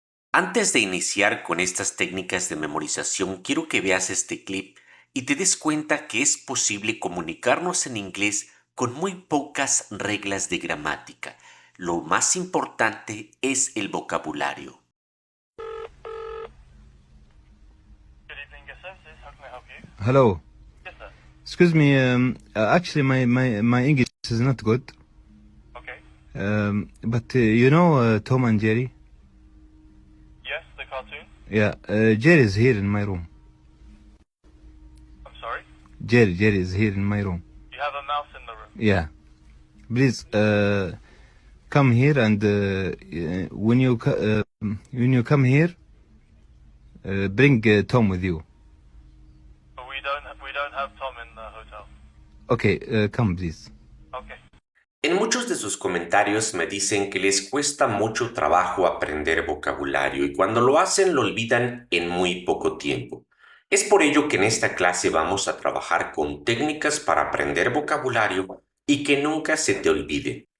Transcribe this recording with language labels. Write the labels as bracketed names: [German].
[Spanish] Antes de iniciar con estas técnicas de memorización, quiero que veas este clip y te des cuenta que es posible comunicarnos en inglés con muy pocas reglas de gramática. Lo más importante es el vocabulario. [English] Good evening, guest services. How can I help you? Hello. Yes, sir. Excuse me. Actually, my English is not good. Okay. But you know Tom and Jerry? Yes, the cartoon. Yeah. Jerry is here in my room. I'm sorry. Jerry is here in my room. You have a mouse in the room. Yeah. Please come here and when you come here, bring Tom with you. But we don't have Tom in the hotel. Okay. Come please. Okay. [Spanish] En muchos de sus comentarios me dicen que les cuesta mucho trabajo aprender vocabulario y cuando lo hacen lo olvidan en muy poco tiempo. Es por ello que en esta clase vamos a trabajar con técnicas para aprender vocabulario y que nunca se te olvide.